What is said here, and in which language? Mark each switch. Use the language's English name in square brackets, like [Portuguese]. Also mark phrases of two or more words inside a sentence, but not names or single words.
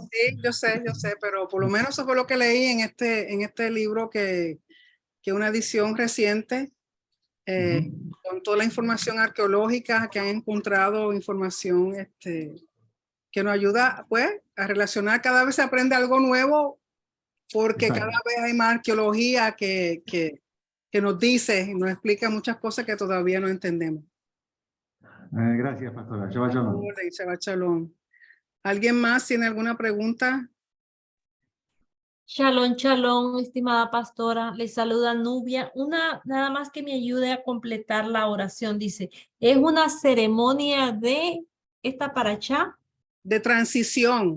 [Spanish] sí, yo sé, pero por lo menos eso fue lo que leí en este libro, que una edición reciente, con toda la información arqueológica que han encontrado, información que nos ayuda pues a relacionar. Cada vez se aprende algo nuevo, porque exacto. cada vez hay más arqueología que nos dice y nos explica muchas cosas que todavía no entendemos. Gracias, pastora. [Hebrew] שבת שלום. שבת שלום. [Spanish] ¿Alguien más tiene alguna pregunta? [Hebrew] שלום, שלום, [Spanish] estimada pastora. Le saluda Nubia. Nada más que me ayude a completar la oración. Dice, es una ceremonia de esta parachá De transición.